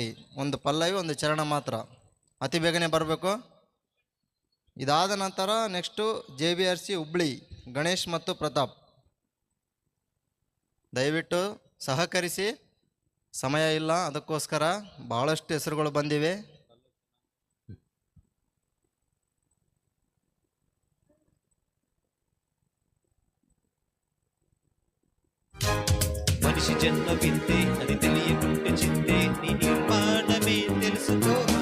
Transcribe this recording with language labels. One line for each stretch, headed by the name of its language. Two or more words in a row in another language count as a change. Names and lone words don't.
Kannada: ಒಂದು ಪಲ್ಲವಿ ಒಂದು ಚರಣ ಮಾತ್ರ, ಅತಿ ಬೇಗನೆ ಬರಬೇಕು. ಇದಾದ ನಂತರ ನೆಕ್ಸ್ಟು JBRC ಹುಬ್ಳಿ ಗಣೇಶ್ ಮತ್ತು ಪ್ರತಾಪ್. ದಯವಿಟ್ಟು ಸಹಕರಿಸಿ, ಸಮಯ ಇಲ್ಲ, ಅದಕ್ಕೋಸ್ಕರ ಭಾಳಷ್ಟು ಹೆಸರುಗಳು ಬಂದಿವೆ.
Telugu: మనిషి జన్మ వింతే అది తెలియకుంటే చింతే నీ నిర్మాణమే తెలుసుకోవా.